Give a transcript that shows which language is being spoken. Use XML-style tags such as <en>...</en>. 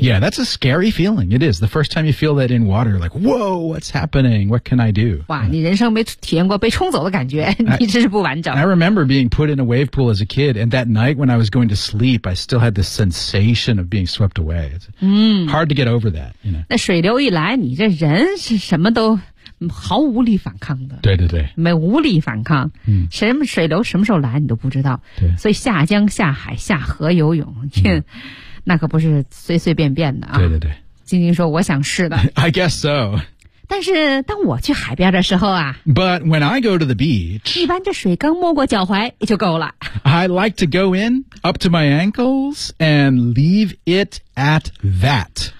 <en>Yeah, that's a scary feeling, it is. The first time you feel that in water, you're like, whoa, what's happening? What can I do?</en> <zh>哇、你人生没体验过被冲走的感觉你真是不完整。</zh> <en>I remember being put in a wave pool as a kid, and that night when I was going to sleep, I still had this sensation of being swept away. It's、hard to get over that. You know?</en> <zh>那水流一来你这人是什么都毫无力反抗的。对。没无力反抗。什么水流什么时候来你都不知道。对。所以下江下海下河游泳。那可不是随随便便的啊。对。晶晶说我想试的。</zh> <en>I guess so.</en> <zh>但是当我去海边的时候啊。</zh> <en>But when I go to the beach.</en> <zh>一般这水刚没过脚踝就够了。</zh> <en>I like to go in up to my ankles and leave it at that.</en>